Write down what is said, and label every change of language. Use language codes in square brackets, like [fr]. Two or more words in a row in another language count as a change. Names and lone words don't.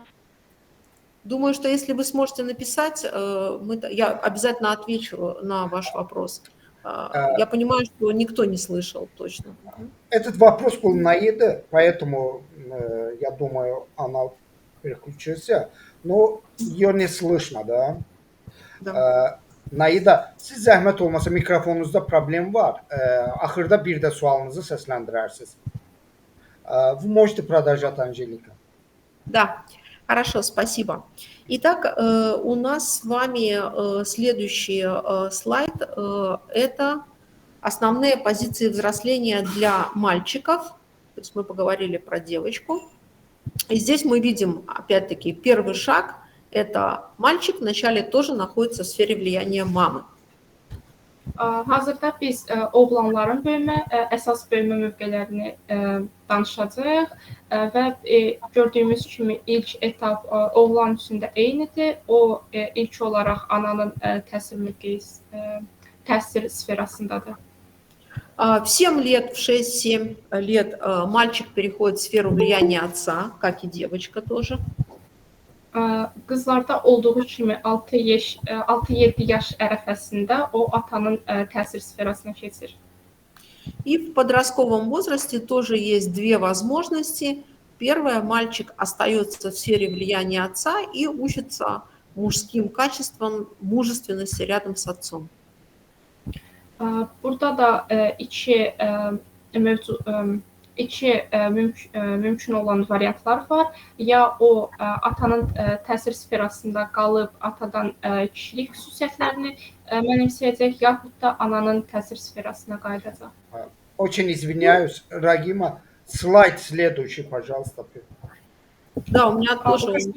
[ru] Думаю, что если вы сможете написать, я обязательно отвечу на ваш вопрос. Я понимаю, что никто не слышал точно. Этот вопрос был Наиды, поэтому я думаю, она переключится. Но ее не слышно, да? Да. [az] Naida, siz zəhmət olmasa mikrofonunuzda problem var. Axırda bir də sualınızı səsləndirərsiniz. [ru] Вы можете продолжать, Анжелика. Да, хорошо, спасибо. Итак, у нас с вами следующий слайд. Это основные позиции взросления для мальчиков. То есть мы поговорили про девочку. И здесь мы видим, опять-таки, первый шаг – это мальчик вначале тоже находится в sfere влияния mамы. [az] Hazırda biz oğlanların əsas böyümə mövqelərini danışacağıq və gördüyümüz kimi ilk etap oğlan üçün də eynidir. O ilk olaraq ananın təsir sferasındadır. [ru] В 7 лет, в 6-7 лет мальчик переходит в сферу влияния отца, как и девочка тоже. [az] Qızlarda olduğu kimi 6-7 yaş ərəfəsində o atanın təsir sferasına keçir. [ru] И в подростковом возрасте тоже есть две возможности. Первое, мальчик остается в сфере влияния отца и учится мужским качествам, мужественности рядом с отцом. [az] Burada da mümkün olan variantlar var. Ya o atanın təsir sferasında qalıb atadan kişilik xüsusiyyətlərini mənimsəyəcək, yaxud da ananın təsir sferasına qayıdacaq. [ru] Очень извиняюсь, Рагима. Слайд следующий, пожалуйста. Да, у меня тоже...